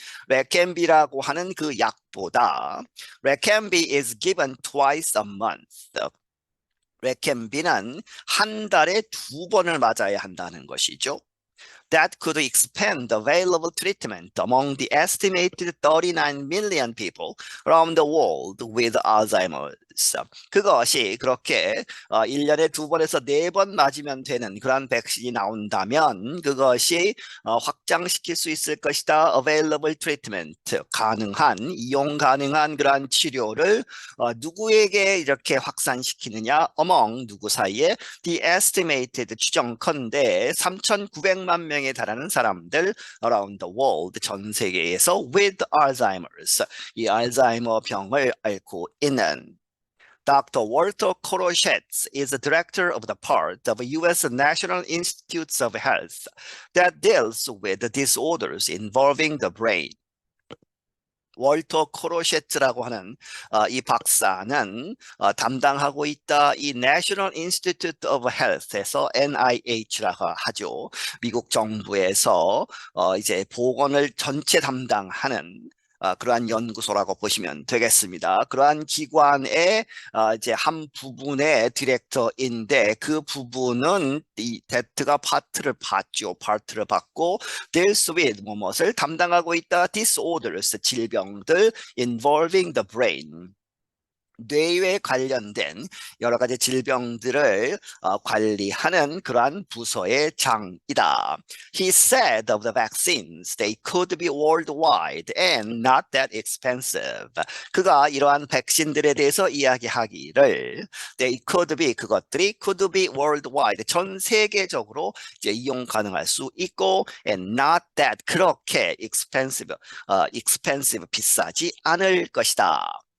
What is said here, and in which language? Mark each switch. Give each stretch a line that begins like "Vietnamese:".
Korean: 레캠비라고 하는 그 약보다 레캠비
English: is given twice a month
Korean: 레캠비는 한 달에 2번을 맞아야 한다는 것이죠.
English: That could expand available treatment among the estimated 39 million people around the world with Alzheimer's.
Korean: 그것이 그렇게 1년에 2번에서 4번 맞으면 되는 그런 백신이 나온다면 그것이 확장시킬 수 있을 것이다.
English: Available treatment,
Korean: 이용 가능한 그런 치료를 누구에게 이렇게 확산시키느냐?
English: Among
Korean: 누구 사이에?
English: The estimated
Korean: 추정컨대 3,900만 명에 달하는 사람들
English: around the world
Korean: 전 세계에서
English: with Alzheimer's
Korean: 이 알츠하이머 병을 앓고 있는
English: Dr. Walter Koroshetz is the director of the part of U.S. National Institutes of Health that deals with disorders involving the brain.
Korean: 월터 코로셰트라고 하는 이 박사는 담당하고 있다 이 National Institute of Health에서 NIH라고 하죠. 미국 정부에서 이제 보건을 전체 담당하는 그러한 연구소라고 보시면 되겠습니다. 그러한 기관의 이제 한 부분의 디렉터인데 그 부분은 이 데트가 파트를 받고
English: deals with
Korean: 무엇을 담당하고 있다
English: disorders
Korean: 질병들
English: involving the brain
Korean: 뇌에 관련된 여러 가지 질병들을 관리하는 그러한 부서의 장이다.
English: He said of the vaccines, they could be worldwide and not that expensive.
Korean: 그가 이러한 백신들에 대해서 이야기하기를
English: they could be
Korean: 그것들이
English: could be worldwide
Korean: 전 세계적으로 이제 이용 가능할 수 있고
English: and not that
Korean: 그렇게
English: expensive
Korean: 비싸지 않을 것이다.